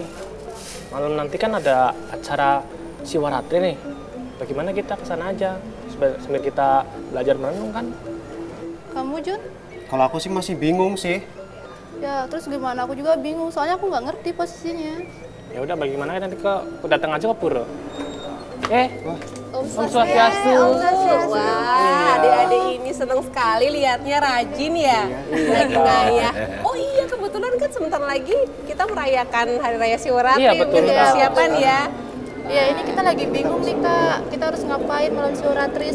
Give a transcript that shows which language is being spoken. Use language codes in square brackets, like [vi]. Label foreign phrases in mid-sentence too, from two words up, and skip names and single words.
[id] Malam nanti kan ada acara Siwaratri nih. Bagaimana kita kesana aja? Sambil kita belajar merenung kan? Kamu Jun? Kalau aku sih masih bingung sih. Ya, terus gimana? Aku juga bingung, soalnya aku nggak ngerti posisinya. Ya udah, bagaimana nanti aku datang aja ke pura. Om Swastiastu. Wah, adik-adik ini seneng sekali lihatnya rajin ya. Lagi ngayah. Oh iya, kebetulan kan sebentar lagi kita merayakan Hari Raya Siwaratri. Iya, betul. Udah persiapan ya. Ya, ini kita lagi bingung nih Kak. Kita harus ngapain malam Siwaratri?